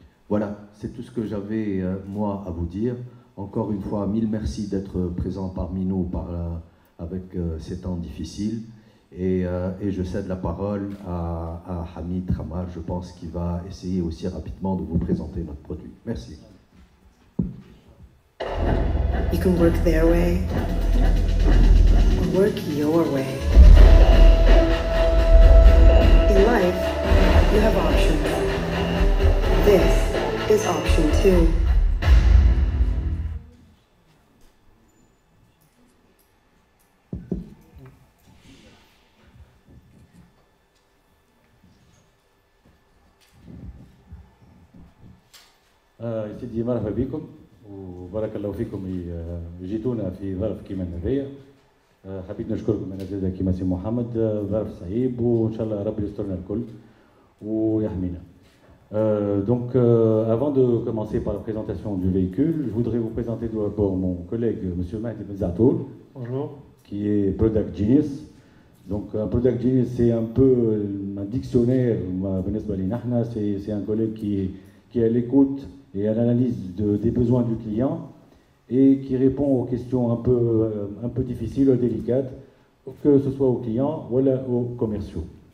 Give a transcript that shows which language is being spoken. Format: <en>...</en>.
<fr>Voilà, c'est tout ce que j'avais, moi, à vous dire. Encore une fois, mille merci d'être présent parmi nous avec ces temps difficiles. Et je cède la parole à Hamid Khamar, je pense qu'il va essayer aussi rapidement de vous présenter notre produit. Merci.</fr> <en>You can work their way or work your way. In life, you have options. This is option 2.</en> <ar>سيدي مرحبا بكم وبارك الله فيكم جيتونا في ظرف كيما هذايا. حبيت نشكركم انا زاده كيما سي محمد، ظرف صعيب وان شاء الله ربي يسترنا الكل ويحمينا.</ar> <fr>Donc avant de commencer par la présentation du véhicule, je voudrais vous présenter d'abord mon collègue monsieur Mahdi Benzatoul. Bonjour. Qui est Product Genius. Donc un Product Genius c'est un peu un dictionnaire, c'est un collègue qui est à l'écoute et à l'analyse des besoins du client et qui répond aux questions un peu difficiles ou délicates, que ce soit aux clients ou aux commerciaux.</fr>